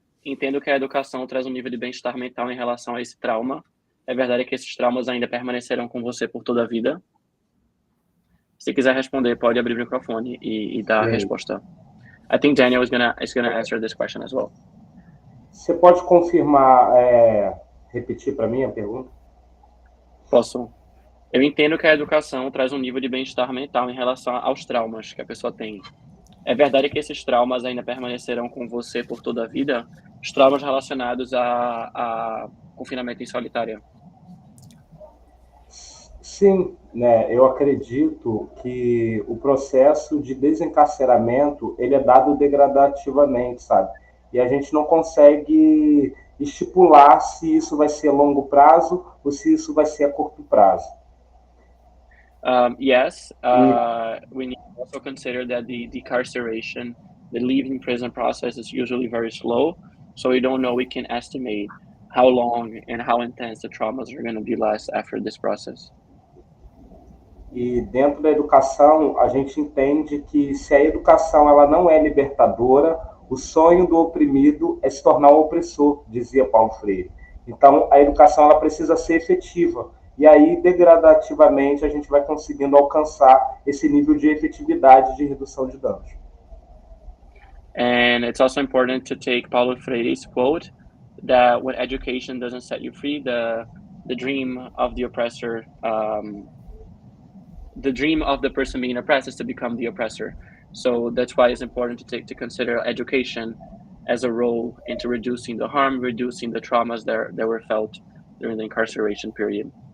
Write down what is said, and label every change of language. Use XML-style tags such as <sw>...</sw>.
<pt>Entendo que a educação traz nível de bem-estar mental em relação a esse trauma. É verdade que esses traumas ainda permanecerão com você por toda a vida? Se quiser responder, pode abrir o microfone e dar a resposta.</pt> <en>I think Daniel is gonna answer this question as well.</en> <pt>Você pode confirmar, repetir para mim a pergunta? Posso. Eu entendo que a educação traz nível de bem-estar mental em relação aos traumas que a pessoa tem. É verdade que esses traumas ainda permanecerão com você por toda a vida? Os traumas relacionados a confinamento em solitária. Sim, né? Eu acredito que o processo de desencarceramento ele é dado degradativamente, sabe? E a gente não consegue estipular se isso vai ser a longo prazo ou se isso vai ser a curto prazo.</pt> <en>Yes, we need to also consider that the decarceration, the leaving prison process is usually very slow, so we don't know, we can estimate how long and how intense the traumas are going to be last after this process.</en> <pt>E dentro da educação, a gente entende que se a educação ela não é libertadora, o sonho do oprimido é se tornar o opressor, dizia Paulo Freire. Então, a educação ela precisa ser efetiva. E aí, degradativamente, a gente vai conseguindo alcançar esse nível de efetividade de redução de danos.</pt> <en>And it's also important to take Paulo Freire's quote that when education doesn't set you free, the dream of the oppressor, the dream of the person being oppressed is to become the oppressor. So that's why it's important to consider education as a role into reducing the harm, reducing the traumas that were felt during the incarceration period.</en>